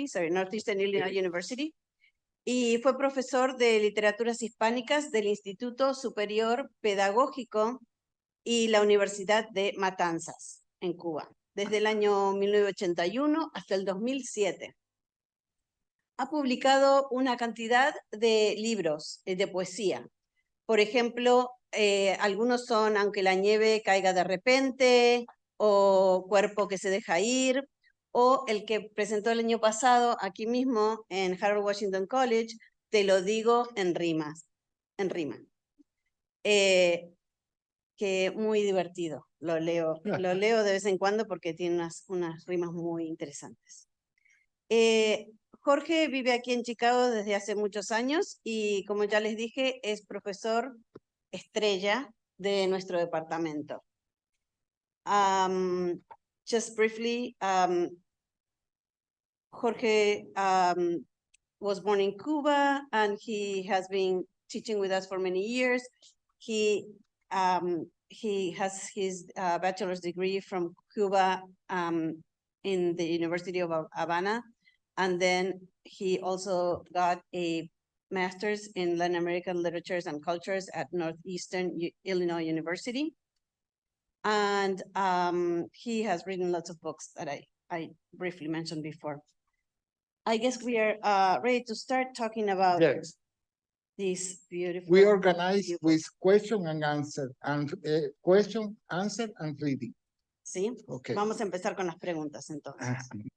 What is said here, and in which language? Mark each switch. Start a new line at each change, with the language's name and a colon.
English: Northeastern Illinois University.
Spanish: Y fue profesor de Literaturas Hispánicas del Instituto Superior Pedagógico y la Universidad de Matanzas, en Cuba, desde el año 1981 hasta el 2007. Ha publicado una cantidad de libros de poesía. Por ejemplo, algunos son Aunque la nieve caiga de repente, o Cuerpo que se deja ir, o el que presentó el año pasado aquí mismo en Harold Washington College, Te lo digo en rima. Que muy divertido, lo leo de vez en cuando porque tiene unas rimas muy interesantes. Jorge vive aquí en Chicago desde hace muchos años y, como ya les dije, es profesor estrella de nuestro departamento.
English: Just briefly, Jorge was born in Cuba and he has been teaching with us for many years. He has his bachelor's degree from Cuba in the University of Havana, and then he also got a master's in Latin American Literatures and Cultures at Northeastern Illinois University. And he has written lots of books that I briefly mentioned before. I guess we are ready to start talking about this beautiful. We organize with question and answer, and question, answer, and reading.
Spanish: Sí, okay. Vamos a empezar con las preguntas entonces.